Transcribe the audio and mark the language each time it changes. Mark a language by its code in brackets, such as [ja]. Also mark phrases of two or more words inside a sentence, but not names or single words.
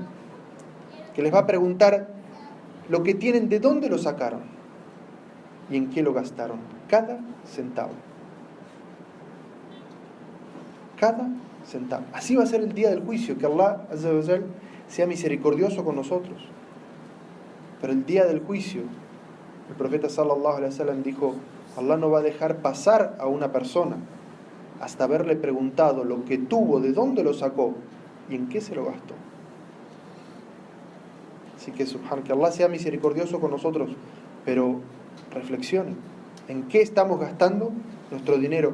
[es] Que les va a preguntar lo que tienen, de dónde lo sacaron y en qué lo gastaron. Cada centavo. Cada centavo. Así va a ser el día del juicio. Que Allah [ar] عز وجل [es] sea misericordioso con nosotros. Pero el día del juicio, el profeta [ar] صلى الله عليه وسلم [es] dijo: Allah no va a dejar pasar a una persona hasta haberle preguntado lo que tuvo, de dónde lo sacó y en qué se lo gastó. Así que subhan, que Allah sea misericordioso con nosotros, pero reflexionen, ¿en qué estamos gastando nuestro dinero?